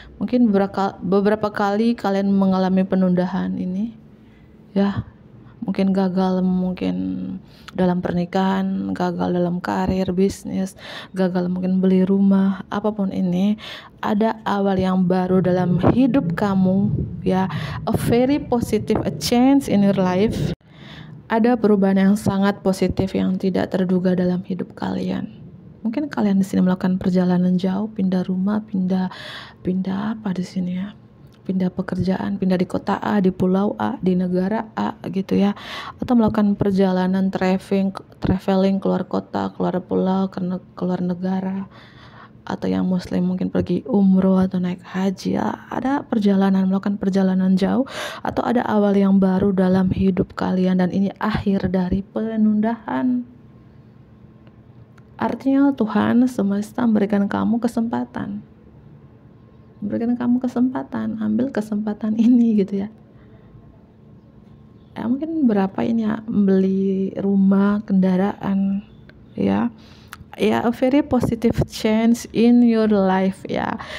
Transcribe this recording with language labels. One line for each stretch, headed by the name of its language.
Indonesian: Mungkin beberapa kali kalian mengalami penundaan ini ya. Mungkin gagal, mungkin dalam pernikahan, gagal dalam karir, bisnis, gagal mungkin beli rumah, apapun ini, ada awal yang baru dalam hidup kamu ya.
English: A very positive, a change in your life.
Indonesian: Ada perubahan yang sangat positif yang tidak terduga dalam hidup kalian. Mungkin kalian di sini melakukan perjalanan jauh, pindah rumah, pindah apa di sini ya, pindah pekerjaan, pindah di kota A, di pulau A, di negara A gitu ya, atau melakukan perjalanan traveling keluar kota, keluar pulau, keluar negara, atau yang muslim mungkin pergi umroh atau naik haji ya. Ada perjalanan, melakukan perjalanan jauh, atau ada awal yang baru dalam hidup kalian, dan ini akhir dari penundaan. Artinya Tuhan semesta memberikan kamu kesempatan, ambil kesempatan ini gitu ya. Ya mungkin berapa ini ya, beli rumah, kendaraan ya.
English: Ya, a very positive change in your life ya.